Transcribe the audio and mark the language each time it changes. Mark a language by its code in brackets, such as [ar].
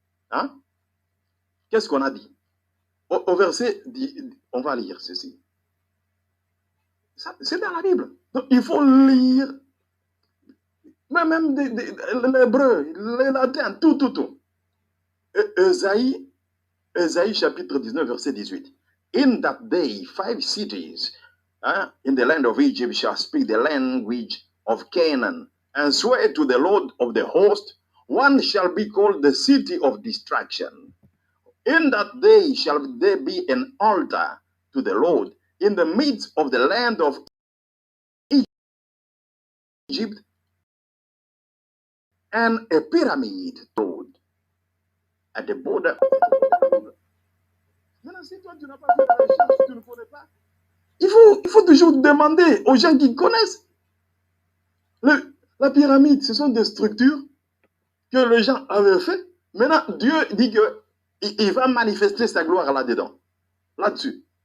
[fr] Hein? Qu'est-ce qu'on a dit? Au verset, on va lire ceci. C'est dans la Bible. Donc, il faut lire, même l'hébreu, le latin, tout. Ésaïe chapitre 19, verset 18. [en] In that day, 5 cities in the land of Egypt shall speak the language of Canaan and swear to the Lord of the host. One shall be called the city of destruction. In that day shall there be an altar to the Lord in the midst of the land of Egypt, and a pyramid road at the border. [fr] Maintenant, si toi tu n'as pas fait la recherche, tu ne connais pas, il faut toujours demander aux gens qui connaissent. La pyramide, ce sont des structures que les gens avaient fait. Maintenant, Dieu dit que il va manifester sa gloire là-dedans, là-dessus.